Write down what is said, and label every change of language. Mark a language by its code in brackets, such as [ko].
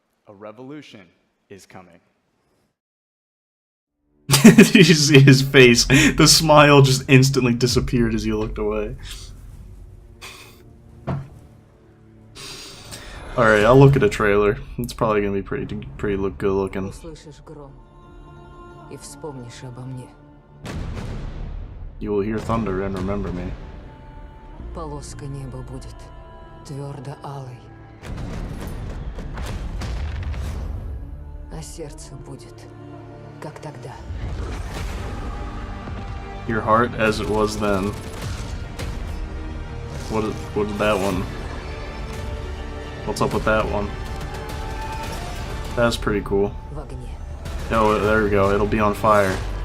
[en] A revolution is coming. Did you see his face? The smile just instantly disappeared as he looked away. Alright, I'll look at a trailer. It's probably gonna be pretty good looking. [ru] Услышишь гром и вспомнишь обо мне. [en] You will hear thunder and remember me. [ru] Полоска неба будет твердо алой, а сердце будет, как тогда. [en] Your heart as it was then. What is that one? What's up with that one? That's pretty cool. [ru] В огне. [en] Oh, there we go. It'll be on fire.